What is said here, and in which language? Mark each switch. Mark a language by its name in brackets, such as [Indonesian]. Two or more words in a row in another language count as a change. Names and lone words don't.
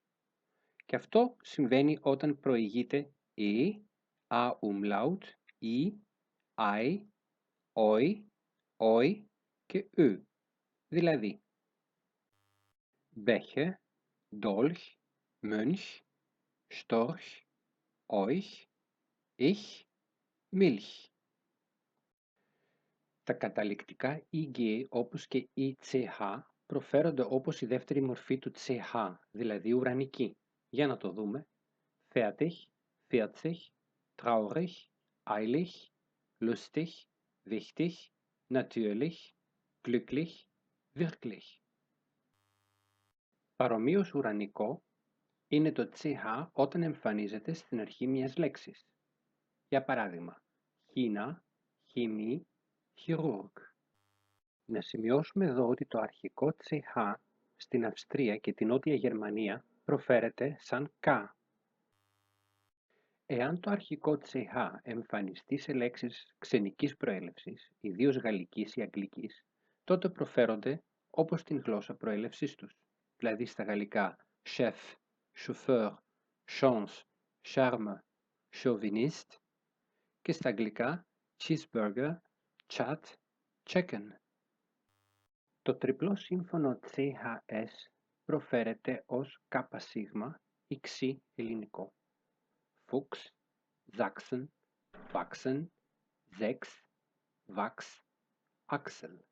[Greek] Και αυτό συμβαίνει όταν προηγείται α umlaut, αι, όι, όι και δηλαδή [German] Becher, Dolch, Mönch, Storch, euch, ich, Milch. [Greek] Τα καταληκτικά ig όπως και η ch προφέρονται όπως η δεύτερη μορφή του ch, δηλαδή ουρανική. Για να το δούμε. [German] Fertig, 40, traurig, eilig, lustig, wichtig, natürlich, glücklich, wirklich. [Greek] Παρομοίως ουρανικό είναι το CH όταν εμφανίζεται στην αρχή μιας λέξης. Για παράδειγμα, [German] China, Chemie, Chirurg. [Greek] Να σημειώσουμε εδώ ότι το αρχικό CH στην Αυστρία και την Νότια Γερμανία προφέρεται σαν K. Εάν το αρχικό CH εμφανιστεί σε λέξεις ξενικής προέλευσης, ιδίως γαλλικής ή αγγλικής, τότε προφέρονται όπως την γλώσσα προέλευσής τους, δηλαδή στα γαλλικά [French] chef, chauffeur, chance, charme, chauviniste [Greek] και στα αγγλικά [English] cheeseburger, chat, chicken. [Greek] Το τριπλό σύμφωνο CHS προφέρεται ως ΚΣ ή ξι ελληνικό. [German] Fuchs, Sachsen, Wachsen, Sechs, Wachs, Axel.